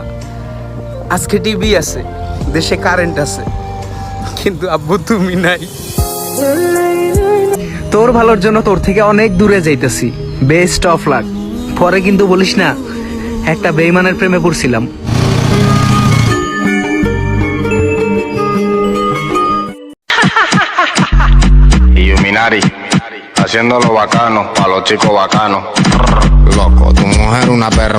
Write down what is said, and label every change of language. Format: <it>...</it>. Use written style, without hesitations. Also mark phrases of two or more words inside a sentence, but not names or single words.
<bn>আজকে টিভি আছে, দেশে কারেন্ট আছে, কিন্তু আব্বু তুমি নাই। তোর ভালোর জন্য তোর থেকে অনেক দূরে যাইতেছি,</bn> <en>best of luck.</en> <bn>পরে কিন্তু বলিস না একটা বেঈমানের প্রেমে পড়ছিলাম।</bn> <es>Illuminati, haciendo lo bacano, pa' los chicos bacanos. Loco, tu mujer una perra.</es>